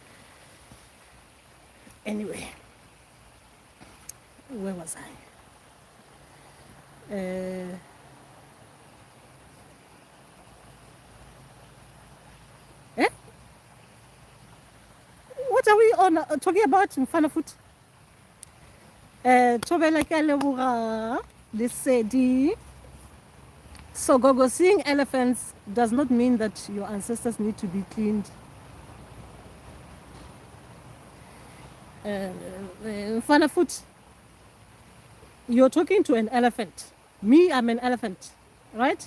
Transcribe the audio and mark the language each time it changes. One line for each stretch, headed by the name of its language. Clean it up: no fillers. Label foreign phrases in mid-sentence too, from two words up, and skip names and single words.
English: Anyway, where was I? What are we on talking about in Fanafoot?
Northern Sotho: Tobela ke a leboga Lesedi.
English: So Gogo, seeing elephants does not mean that your ancestors need to be cleaned. Fanafoot, you're talking to an elephant. Me, I'm an elephant, right?